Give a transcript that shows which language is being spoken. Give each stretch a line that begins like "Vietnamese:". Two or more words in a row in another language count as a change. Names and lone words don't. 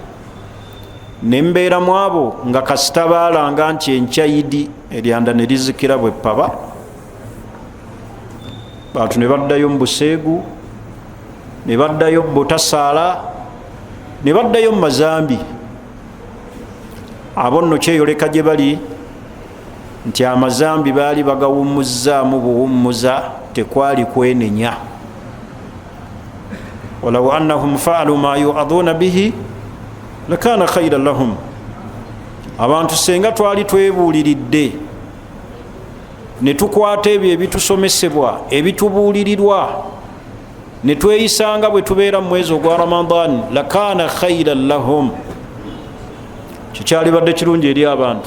Ganda: Nembeera mu abo nga kasita baalanga nti enkyayidi eryanda ne lizikira bwe ppaba, bantu ne baddayo mu buseegu, ne baddayo mu butasaala, ne baddayo mu mazambi. Abo nno kyeyoleka gye bali nti amazambi baali bagawumuzzaamu buwummuza, tekwali kwenenya.
Arabic: walaw annahum fa'alu ma yu'aduna bihi lakana khayran lahum.
Ganda: Abantu senga twali twebuuliridde ne tukwata ebyo ebitusomesebwa ebitubuulirirwa ne tweyisanga bwe tubeera mu mwezi ogwa Ramadan,
Arabic: lakana khayran lahum,
Ganda: kikyali badde kirungi eri abantu.